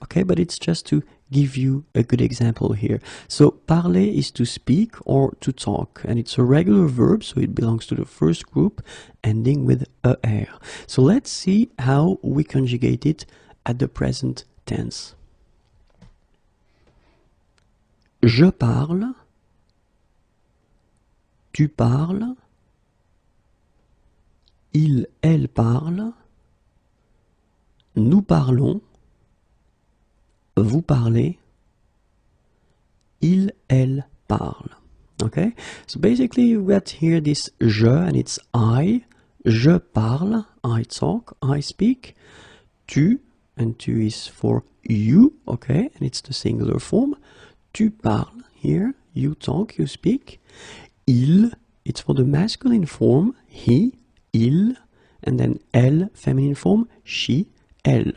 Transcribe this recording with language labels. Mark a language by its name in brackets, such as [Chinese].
[English] Okay, but it's just to give you a good example here. So parler is to speak or to talk, and it's a regular verb, so it belongs to the first group ending with er. So let's see how we conjugate it at the present tense. [French] Je parle, tu parles, il, elle parle, nous parlons, vous parlez, il, elle parle. [English] Okay, so basically you've got here this je and it's I. [French] Je parle, [English] I talk, I speak. Tu, and tu is for you, okay, and it's the singular form. [French] Tu parles, [English] here, you talk, you speak. Il, it's for the masculine form, he, il, and then elle, feminine form, she, elle.